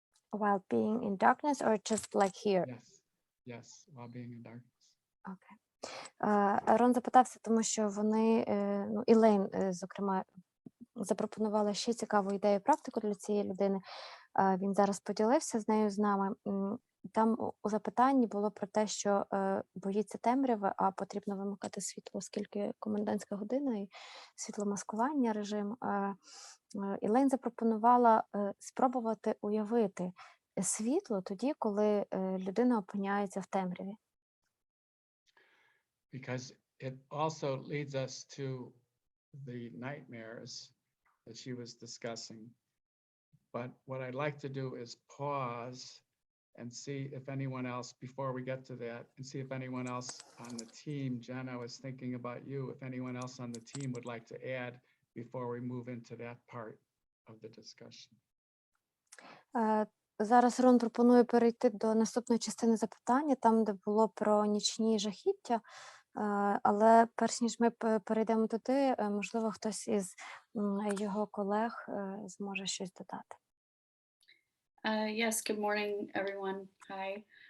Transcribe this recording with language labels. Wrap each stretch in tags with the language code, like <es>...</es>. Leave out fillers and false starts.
<en>While being in darkness or just like here? Yes, while being in darkness. Okay.</en> <uk>Рон запитався, тому що вони, Ілейн, зокрема, запропонувала ще цікаву ідею практику для цієї людини. Він зараз поділився з нею, з нами. Там у запитанні було про те, що боїться темряви, а потрібно вимикати світло, оскільки комендантська година і світломаскування режим. Ілейн запропонувала спробувати уявити світло тоді, коли людина опиняється в темряві.</uk> <en>Because it also leads us to the nightmares that she was discussing. But what I'd like to do is pause and see if anyone else, before we get to that, and see if anyone else on the team, Jen, I was thinking about you, if anyone else on the team would like to add before we move into that part of the discussion.</en> <uk>Зараз Рон пропонує перейти до наступної частини запитання, там, де було про нічні жахіття. Але перш ніж ми перейдемо туди, можливо, хтось із його колег зможе щось додати.</uk> <en>Yes, good morning, everyone. Hi.</en>